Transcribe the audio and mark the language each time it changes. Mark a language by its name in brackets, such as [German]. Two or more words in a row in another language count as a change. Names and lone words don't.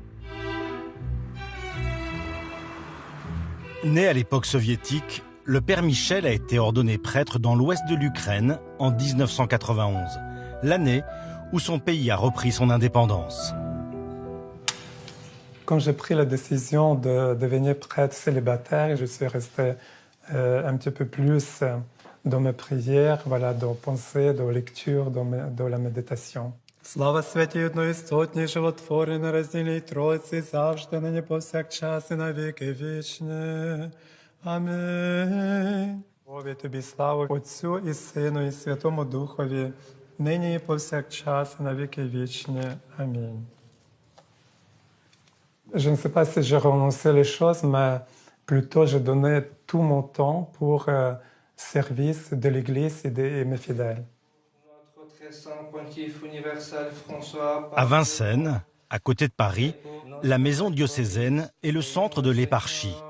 [French] Né à l'époque soviétique, le père Michel a été ordonné prêtre dans l'ouest de l'Ukraine en 1991, l'année où son pays a repris son indépendance. Quand j'ai pris la décision de devenir prêtre célibataire, je suis resté un petit peu plus dans mes prières, voilà, dans pensée, dans lecture, dans la méditation. [Ukrainian] Слава святій одноістотній, животворі, нероздільній Тройці, завжди, нині, повсякчас і на віки вічні. Амінь. Боже, тобі славу, Отцю і Сину, і Святому Духові, нині і повсякчас і на віки вічні. Амінь. [French] Je ne sais pas si j'ai renoncé les choses, mais plutôt j'ai donné tout mon temps pour service de l'Église et mes fidèles. À Vincennes, à côté de Paris, la maison diocésaine est le centre de l'éparchie.